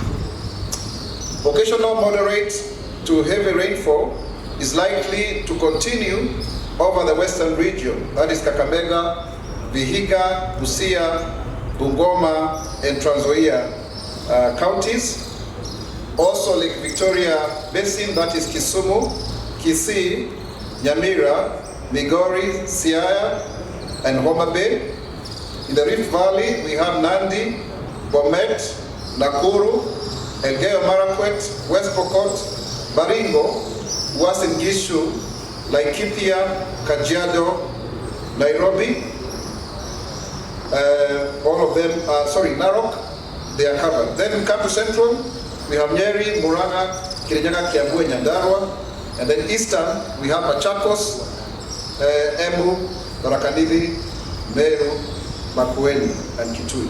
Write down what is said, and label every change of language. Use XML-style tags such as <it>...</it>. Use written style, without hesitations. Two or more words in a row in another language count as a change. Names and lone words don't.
<en>Occasional moderate to heavy rainfall is likely to continue over the western region, that is Kakamega, Vihiga, Busia, Bungoma, and Trans Nzoia counties. Also Lake Victoria Basin, that is Kisumu, Kisii, Nyamira, Migori, Siaya, and Homa Bay. In the Rift Valley, we have Nandi, Bomet, Nakuru, Elgeyo Marakwet, West Pokot, Baringo, Uasin Gishu, Laikipia, Kajiado, Nairobi. All of them are, Narok, they are covered. Then we come to Central, we have Nyeri, Murang'a, Kirinyaga, Kiambu, and Nyandarua. And then Eastern, we have Machakos, Embu, Tharaka-Nithi, Meru, Makueni, and Kitui.</en>